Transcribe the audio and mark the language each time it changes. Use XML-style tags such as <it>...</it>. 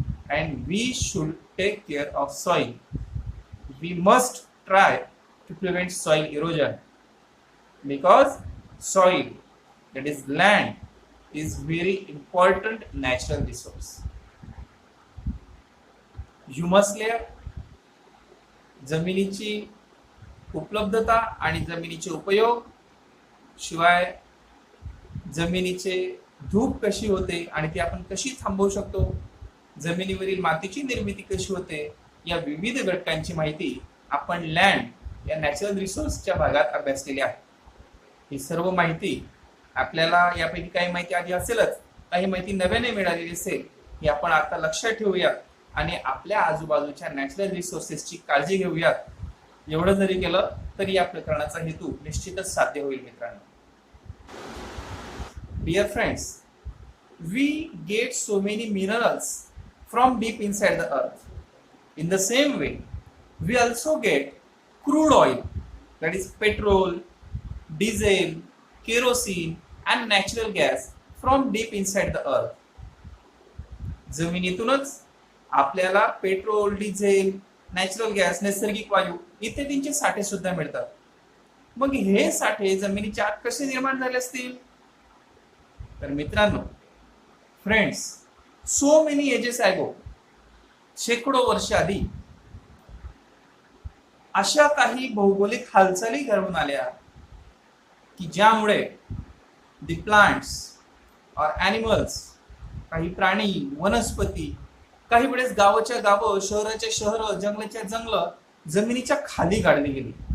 <en>And we should take care of soil. We must try to prevent soil erosion. Because soil, that is land, is very important natural resource.</en> <mr>Humus layer, जमिनीची उपलब्धता आणि जमिनीचे उपयोग, शिवाय जमिनीचे धूप कशी होते आणि ती आपण कशी थांबवू शकतो, जमिनीवरील मातीची निर्मिती कशी होते, या विविध घटकांची माहिती आपण लँड या नॅचरल रिसोर्सच्या भागात अभ्यासलेली आहे. ही सर्व माहिती आपल्याला यापैकी काही माहिती आधी असेलच, काही माहिती नव्याने मिळालेली असेल, ही आपण आता लक्षात ठेवूयात आणि आपल्या आजूबाजूच्या नॅचरल रिसोर्सेसची काळजी घेऊयात. एवढं जरी केलं तरी या प्रकरणाचा हेतू निश्चितच साध्य होईल. मित्रांनो,</mr> <en>Dear friends, we get so many minerals from deep inside the earth. In the same way, we also get crude oil, that is petrol, diesel, kerosene and natural gas from deep inside the earth.</en> <mr>जमिनीतूनच आपल्याला petrol, diesel, natural gas, नैसर्गिक वायू इत्यादींचे साठे सुद्धा मिळतात. मग हे साठे जमिनीच्या आत कसे निर्माण झाले असतील? तर मित्रांनो,</mr> <en>friends, so many ages ago,</en> <mr>शेकडो वर्ष आधी अशा काही भौगोलिक हालचाली घडून आल्या की ज्यामुळे</mr> <en>the plants और animals,</en> <mr>काही प्राणी, वनस्पती, काही वेळेस गावाच्या गावं, शहराच्या शहरं, जंगलाच्या जंगलं जमिनीच्या खाली गाडली गेली.</mr>